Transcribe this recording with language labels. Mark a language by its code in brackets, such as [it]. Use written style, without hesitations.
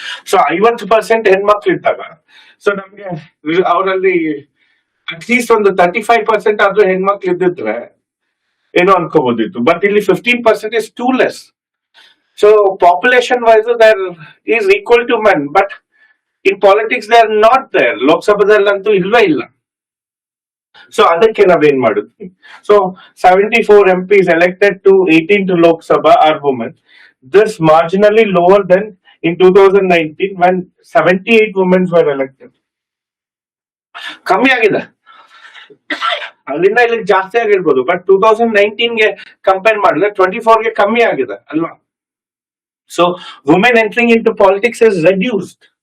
[kn] So 50% ಹೆಣ್ಮಕ್ಳು ಇದ್ದಾಗ, so ನಮ್ಗೆ ಅವರಲ್ಲಿ ಅಟ್ಲೀಸ್ಟ್ ಒಂದು 35% ಆದ್ರೂ ಹೆಣ್ಮಕ್ಳು ಇದ್ದಿದ್ರೆ ಏನೋ ಅನ್ಕೋಬಹುದಿತ್ತು. [en] But ಇಲ್ಲಿ 15% is too less. So population wise there is equal to men, but in politics they are not there. [kn] ಲೋಕಸಭಾದಲ್ಲಂತೂ ಇಲ್ವೇ ಇಲ್ಲ. ಸೊ ಅದಕ್ಕೆ ನಾವೇನ್ ಮಾಡಿದ್ವಿ, [en] So 74 MPs elected to 18 to Lok Sabha are women. This marginally lower than in 2019 when 78 women were elected. [kn] ಕಮ್ಮಿ ಆಗಿದೆ, ಅಲ್ಲಿಂದ ಇಲ್ಲಿ ಜಾಸ್ತಿ ಆಗಿರ್ಬೋದು, ಬಟ್ 2019ಗೆ ಕಂಪೇರ್ ಮಾಡಿದ್ರೆ 24ಗೆ ಕಮ್ಮಿ ಆಗಿದೆ ಅಲ್ವಾ. [en] So women entering into politics is reduced.